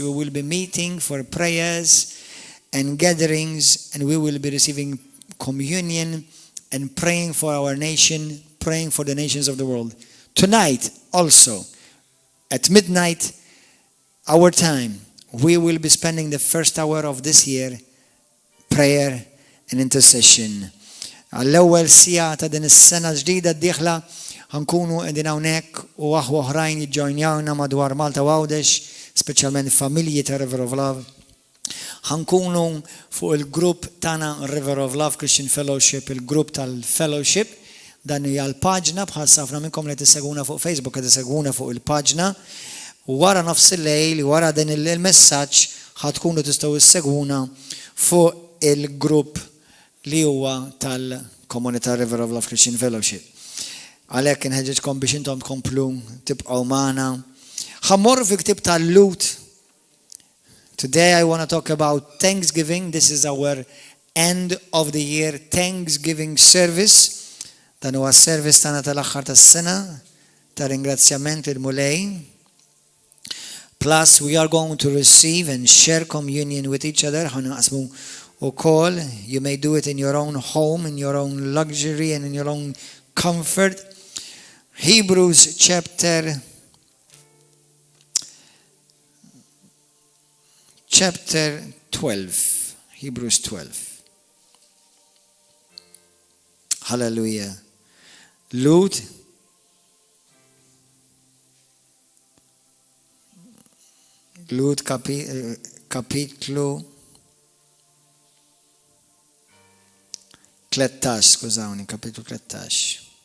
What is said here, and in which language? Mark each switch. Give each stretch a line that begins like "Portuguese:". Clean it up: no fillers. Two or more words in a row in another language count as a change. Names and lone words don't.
English: We will be meeting for prayers and gatherings, and we will be receiving communion and praying for our nation, praying for the nations of the world. Tonight also, at midnight, our time, we will be spending the first hour of this year prayer and intercession.
Maltese: Għall-ewwel sija ta' din is-sena ġdida d-dieħla ħankunu qegħdin hawnhekk u aħwa oħrajn jiġġojnjawna madwar Malta u Għawdex, speċjalment familji ta' River of Love. Ħankunu fuq il-grupp tagħna River of Love Christian Fellowship, il-grupp tal-Fellowship. Dan hija l-paġna bħal ħafna minnkom li tissegwuna fuq Facebook qed tissegwuna fuq il-paġna. U wara nofs il-lejl, wara din il-messaġġ ħadkunu tistgħu issegwuna fuq il-grupp li huwa tal-Komunità River of Love Christian Fellowship. Għalhekk inħeġġeġkom biex intom tkomplu tibqgħu magħna. Ħammorru fi ktieb tal-Lut.
English: Today I want to talk about Thanksgiving. This is our end of the year Thanksgiving service.
Maltese: Dan huwa s-service tagħna tal-aħħar tas-sena ta' ringrazzjament il-mulej.
English: Plus, we are going to receive and share communion with each other. You may do it in your own home, in your own luxury, and in your own comfort. Hebrews chapter 12. Hebrews 12. Hallelujah.
Maltese: Lut. Lut kapitlu 13, skużawni, kapitlu 13.